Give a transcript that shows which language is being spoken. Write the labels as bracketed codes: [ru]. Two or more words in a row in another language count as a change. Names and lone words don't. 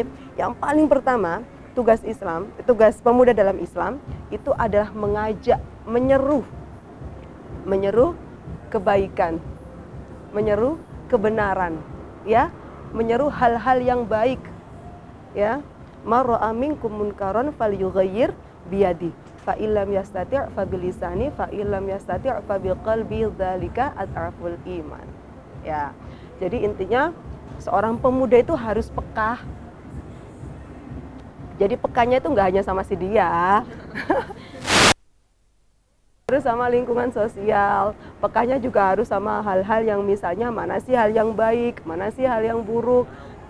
[id] Yang paling pertama, tugas pemuda dalam Islam itu adalah mengajak, menyeru kebaikan, menyeru kebenaran, ya, menyeru hal-hal yang baik, ya. [ar] من رأى منكم منكرا فليغيره بيده فإن لم يستطع فبلسانه فإن لم يستطع فبقلبه ذلك أضعف الإيمان. [id] Ya. Jadi intinya seorang pemuda itu harus peka. Jadi pekanya itu nggak hanya sama si dia. Harus sama lingkungan sosial, pekanya juga harus sama hal-hal yang misalnya mana sih hal yang baik, mana sih hal yang buruk.